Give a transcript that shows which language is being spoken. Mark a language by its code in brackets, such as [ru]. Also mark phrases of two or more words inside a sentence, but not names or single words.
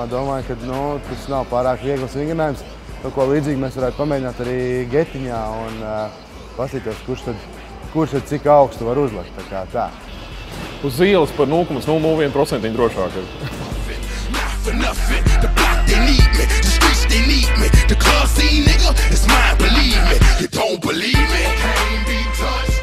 [lv] Domāju, ka tas nav pārāk viegls vingrinājums. To, ko līdzīgi mēs varētu pamēģināt arī getiņā un pasīties, kurš tad cik augstu var uzlikt. Tā kā tā. Uz ielas par 0,01% drošāk ir. [en] The club scene, nigga, it's mine, believe me. You don't believe me?